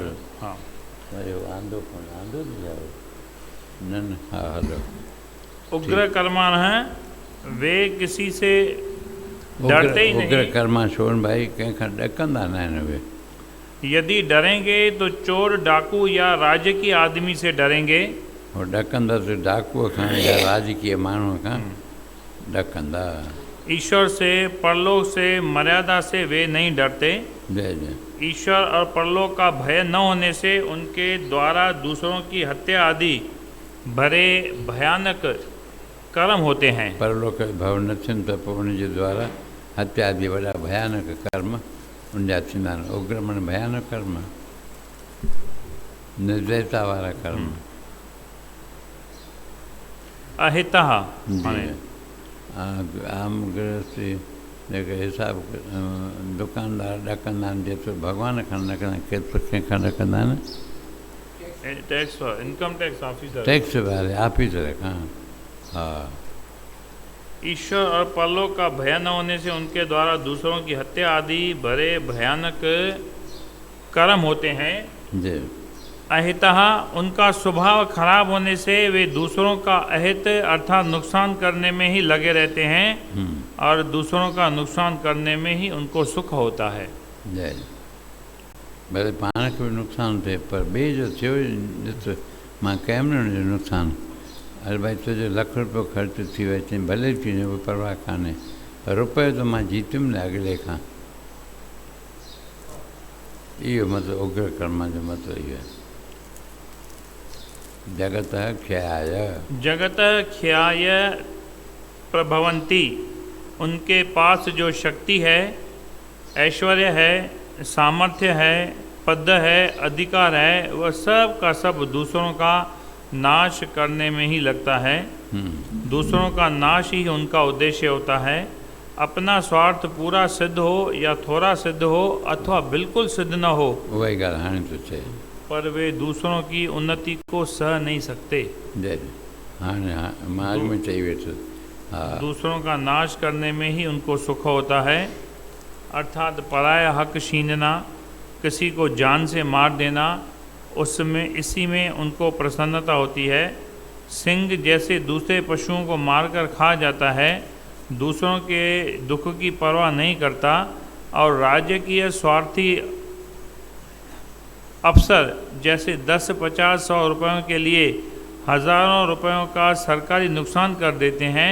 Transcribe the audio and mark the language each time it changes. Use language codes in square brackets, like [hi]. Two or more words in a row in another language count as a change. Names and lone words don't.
[sd] हा, वरी वांदो कोन, वांदो थी जाओ न न। हा हलो। [hi] उग्र कर्मा हैं वे किसी से डरते ही नहीं। [sd] उग्र कर्मा छोड़ भाई कंहिंखां ॾकंदा न आहिनि उहे। [hi] यदि डरेंगे तो चोर डाकू या राजकीय आदमी से डरेंगे। [sd] हो ॾकंदा त डाकूअ खां या राजकीय माण्हूअ खां ॾकंदा। [hi] ईश्वर से, परलोक से, मर्यादा से वे नहीं डरते। जय जय। ईश्वर और परलोक का भय न होने से उनके द्वारा दूसरों की हत्या आदि भरे भयानक कर्म होते हैं। [sd] परलोक भव न थियनि त पोइ उनजे द्वारा हत्या आदि वॾा भयानक कर्म उनजा थींदा आहिनि। उग्र माना भयानक कर्म, निर्दयता वारा कर्म। [hi] अहितः [sd] आम गृहस्थी जेके हिसाब दुकानदार ॾकंदा आहिनि, जेतिरो भॻवान खां न कंदा, केतिरो कंहिंखां ॾकंदा आहिनि? [en] tax, income tax officer, [sd] टैक्स वारे ऑफिसर खां। हा। [hi] ईश्वर और परलोक का भय न होने से उनके द्वारा दूसरों की हत्या आदि भरे भयानक कर्म होते हैं। जी। अहितः उनका स्वभाव खराब होने से वे दूसरों का अहित अर्थात नुकसान करने में ही लगे रहते हैं और दूसरों का नुकसान करने में ही उनको सुख होता है। जय। [sd] भले पाण खे बि नुक़सानु थिए पर ॿिए जो थियो ॾिस, मां कयमि न हुनजो नुक़सानु। अरे भाई तुंहिंजो ₹1,00,000 ख़र्च थी वियो, चई भले थी वञे, उहा परवाह कान्हे, पर रुपयो त मां जीतुमि न अॻिले खां। इहो मतिलबु उग्र कर्म जो मतिलबु इहो आहे। [sa] जगत ख्याय, जगत ख्याय प्रभवंती, [hi] उनके पास जो शक्ति है, ऐश्वर्य है, सामर्थ्य है, पद है, अधिकार है, वह सब का सब दूसरों का नाश करने में ही लगता है। दूसरों का नाश ही उनका उद्देश्य होता है। अपना स्वार्थ पूरा सिद्ध हो या थोड़ा सिद्ध हो अथवा बिल्कुल सिद्ध न हो, [sd] वही ॻाल्हि हाणे थो चए, [hi] पर वे दूसरों की उन्नति को सह नहीं सकते। [sd] जय। हाणे मां अॻु में चई वेठो। हा। दूसरों [hi] का नाश करने में ही उनको सुख होता है, अर्थात पराया हक छीनना, किसी को जान से मार देना, उसमें इसी में उनको प्रसन्नता होती है। सिंह जैसे दूसरे पशुओं को मारकर खा जाता है, दूसरों के दुख की परवाह नहीं करता, और राजकीय स्वार्थी अफसर जैसे 10, 50, 100 रुपयों के लिए हज़ारों रुपयों का सरकारी नुकसान कर देते हैं।